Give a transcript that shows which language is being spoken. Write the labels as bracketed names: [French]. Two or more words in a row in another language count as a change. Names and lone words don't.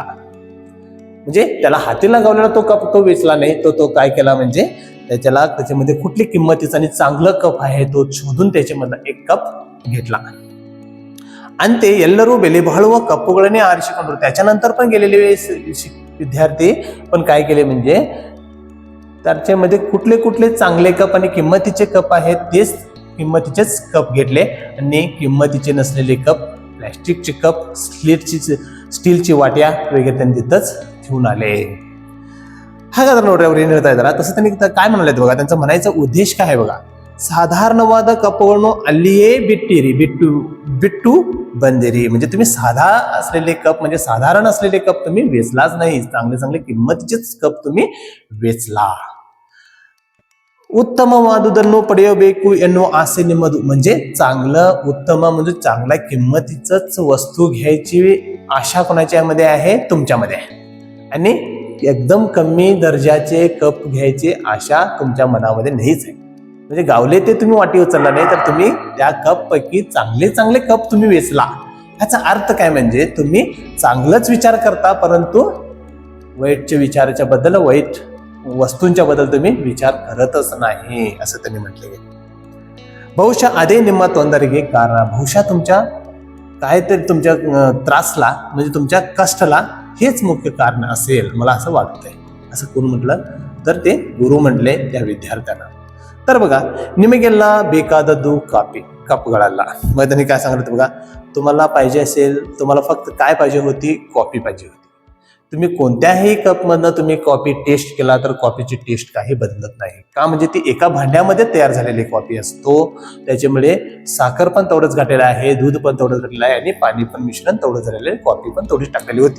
[Marathi] म्हणजे त्याला हाती लावलेला तो कप तो वेचला नाही, तो काय केला म्हणजे त्याच्यामध्ये कुठली किंमतीचा आणि चांगलं कप आहे तो शोधून त्याच्यामधला एक कप घेतला. आणि ते [Kannada] ಎಲ್ಲರೂ ಬೆಲೆ ಬಾಳುವ ಕಪ್ಪುಗಳನ್ನೇ ಆರಿಸಿಕೊಂಡರು. [Marathi] त्याच्यानंतर पण गेलेले विद्यार्थी पण काय केले म्हणजे त्याच्यामध्ये कुठले चांगले कप आणि किंमतीचे कप आहेत तेच किंमतीचेच कप घेतले आणि किंमतीचे नसलेले कप, प्लॅस्टिकचे कप, स्टीलची वाट्या वगैरे त्यांनी तिथंच ठेवून आले. [Kannada] ಹಾಗಾದ್ರೆ ನೋಡ್ರಿ ಅವ್ರು ಏನ್ ಹೇಳ್ತಾ ಇದಾರ, [Marathi] तसं त्यांनी काय म्हणाले बघा, त्यांचा म्हणायचा उद्देश काय आहे बघा, [Kannada] ಸಾಧಾರಣವಾದ ಕಪ್ಪುಗಳನ್ನು ಅಲ್ಲಿಯೇ ಬಿಟ್ಟು ಬಂದಿರಿ. [Marathi] म्हणजे तुम्ही साधा असलेले कप म्हणजे साधारण असलेले कप तुम्ही वेचलाच नाही, चांगले किंमतीचेच कप तुम्ही वेचला. [Kannada] उत्तमवादुदನ್ನು ಪಡೆಯಬೇಕು ಎನ್ನುವ ಆಸೆ ನಿಮ್ಮದು. [Marathi] म्हणजे उत्तम म्हणजे चांगल्या किंमतीचंच वस्तू घ्यायची आशा कोणाच्यामध्ये आहे, तुमच्यामध्ये. आणि एकदम कमी दर्जाचे कप घ्यायची आशा तुमच्या मनामध्ये नाहीच आहे. म्हणजे गावले ते तुम्ही वाटी उचलला नाही, तर तुम्ही त्या कप पैकी चांगले चांगले कप तुम्ही वेचला. ह्याचा अर्थ काय म्हणजे तुम्ही चांगलंच विचार करता, परंतु वाईटच्या विचाराच्या बद्दल, वाईट वस्तूंच्या बद्दल तुम्ही विचार करतच नाही, असं त्यांनी म्हटले. [Kannada] ಬಹುಶಃ ಅದೇ ನಿಮ್ಮ ತೊಂದರೆಗೆ ಕಾರಣ. [Marathi] ಬಹುಶಃ तुमच्या काहीतरी तुमच्या त्रासला, म्हणजे तुमच्या कष्टाला हेच मुख्य कारण असेल, मला असं वाटतंय. असं कोण म्हटलं तर ते गुरु म्हटले त्या विद्यार्थ्यांना. तर बघा, [Kannada] ನಿಮಗೆಲ್ಲ ಬೇಕಾದದ್ದು कपಗಳಲ್ಲ. [Marathi] मग त्यांनी काय सांगितलं बघा, तुम्हाला पाहिजे असेल, तुम्हाला फक्त काय पाहिजे होती, कॉफी पाहिजे होती. तुम्ही कोणत्याही कपमधनं तुम्ही कॉफी टेस्ट केला तर कॉफीची टेस्ट काही बदलत नाही. का म्हणजे ती एका भांड्यामध्ये तयार झालेली कॉफी असतो, त्याच्यामुळे साखर पण तेवढंच घातलेलं आहे, दूध पण तेवढंच घातलेलं आहे आणि पाणी पण मिश्रण तेवढं झालेलं आहे, कॉफी पण तेवढीच टाकलेली होती.